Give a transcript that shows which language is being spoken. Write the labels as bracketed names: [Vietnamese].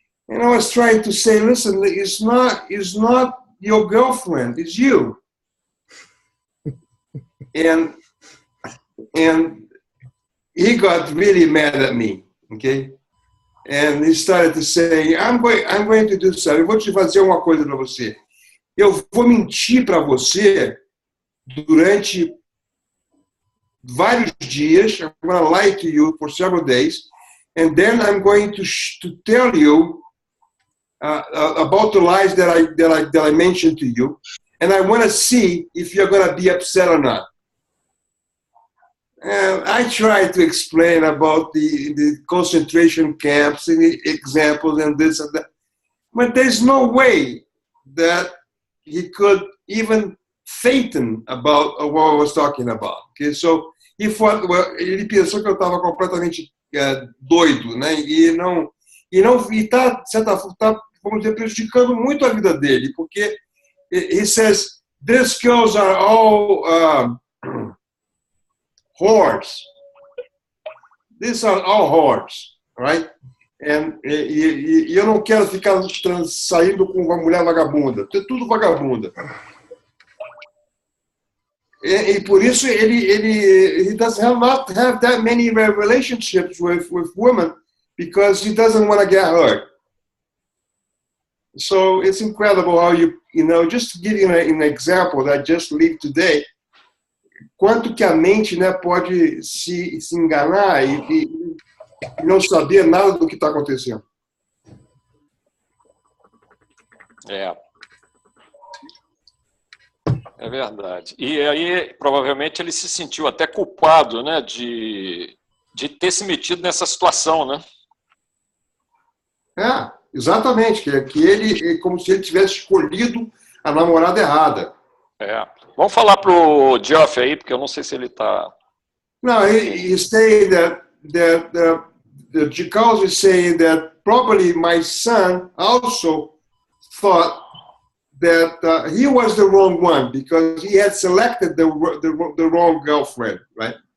[English] And I was trying to say, listen, it's not your girlfriend, it's you. And he got really mad at me, okay? And he started to say, I'm going to do something. [Portuguese] Eu vou te fazer uma coisa para você. Eu vou mentir para você durante vários dias. [English] I'm going to lie to you for several days. And then I'm going to tell you about the lies that I mentioned to you. And I want to see if you're going to be upset or not. I tried to explain about the concentration camps and the examples and this and that. But there's no way that he could even fathom about what I was talking about. Okay? [Portuguese] So ele pensou que eu estava completamente doido, né? E está, de certa forma, vamos dizer, prejudicando muito a vida dele, porque [English] he says, these girls are all whores. These are all whores, right? [Portuguese] E eu não quero ficar saindo com uma mulher vagabunda. É tudo vagabunda. E por isso [English] he does not have that many relationships with women because he doesn't want to get hurt. So it's incredible how just to give you an example that I just lived today, [Portuguese] quanto que a mente, né, pode se enganar e não saber nada do que está acontecendo. É verdade. E aí, provavelmente, ele se sentiu até culpado, né, de ter se metido nessa situação, né? Exatamente. Que ele, como se ele tivesse escolhido a namorada errada. Vamos falar pro Geoff aí, porque eu não sei se ele está... [English] No, he's saying that the Jikaus is saying that probably my son also thought that he was the wrong one because he had selected the wrong girlfriend, right?